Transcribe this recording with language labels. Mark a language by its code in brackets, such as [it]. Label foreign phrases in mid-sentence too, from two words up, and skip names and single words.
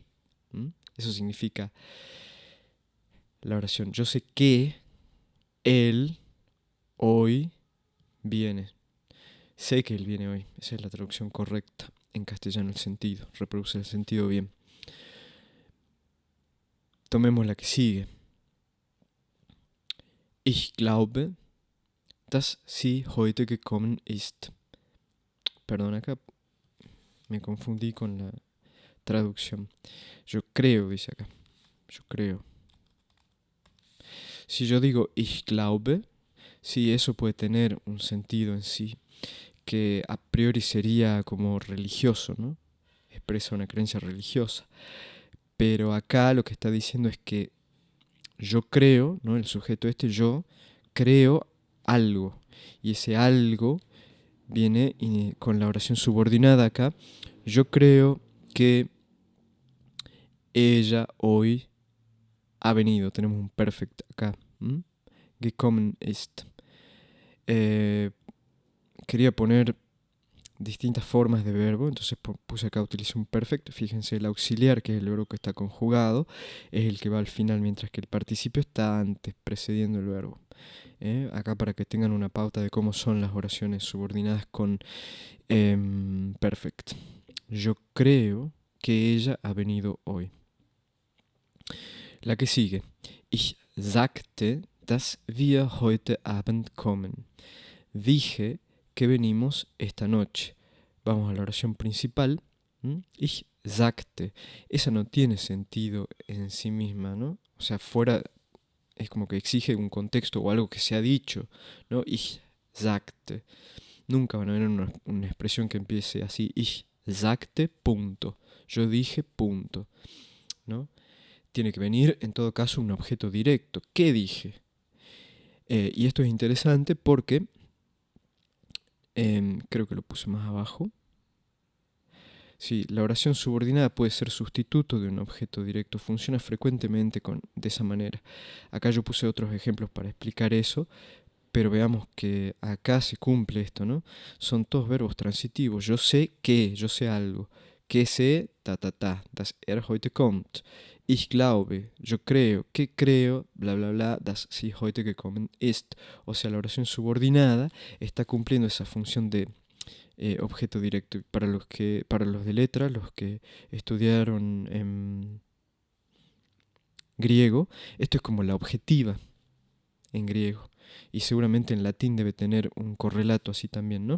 [es] Eso significa la oración. Yo sé que él hoy viene. Sé que él viene hoy. Esa es la traducción correcta en castellano, el sentido. Reproduce el sentido bien. Tomemos la que sigue. [de] Ich glaube, dass sie heute gekommen ist. [es] Perdón, acá me confundí con la traducción. Yo creo, dice acá. Yo creo. Si yo digo [de] ich glaube, [es] Sí, eso puede tener un sentido en sí, que a priori sería como religioso, ¿no? Expresa una creencia religiosa. Pero acá lo que está diciendo es que yo creo, ¿no? El sujeto este, yo creo algo. Y ese algo viene con la oración subordinada acá. Yo creo que ella hoy ha venido. Tenemos un perfect acá. [de] Gekommen ist. [es] Quería poner distintas formas de verbo, entonces puse acá, utilicé un perfect. Fíjense, el auxiliar, que es el verbo que está conjugado, es el que va al final, mientras que el participio está antes, precediendo el verbo. Acá para que tengan una pauta de cómo son las oraciones subordinadas con perfect. Yo creo que ella ha venido hoy. La que sigue. [de] Ich sagte, dass wir heute Abend kommen. [es] Dije que venimos esta noche. Vamos a la oración principal. [de] Ich sagte. [es] Esa no tiene sentido en sí misma, ¿no? O sea, fuera es como que exige un contexto o algo que se ha dicho, ¿no? [de] Ich sagte. [es] Nunca van a ver una expresión que empiece así. [de] Ich sagte, [es] punto. Yo dije, punto, ¿no? Tiene que venir, en todo caso, un objeto directo. ¿Qué dije? Y esto es interesante porque creo que lo puse más abajo. Sí, la oración subordinada puede ser sustituto de un objeto directo. Funciona frecuentemente de esa manera. Acá yo puse otros ejemplos para explicar eso, pero veamos que acá se cumple esto, ¿no? Son todos verbos transitivos. Yo sé que, yo sé algo. Que sé, [de] ta, ta, ta, das heute kommt. Ich glaube, [es] yo creo, que creo, [de] bla, bla, bla, das sie heute gekommen ist. [es] O sea, la oración subordinada está cumpliendo esa función de objeto directo. Para los de letra, los que estudiaron en griego, esto es como la objetiva en griego. Y seguramente en latín debe tener un correlato así también, ¿no?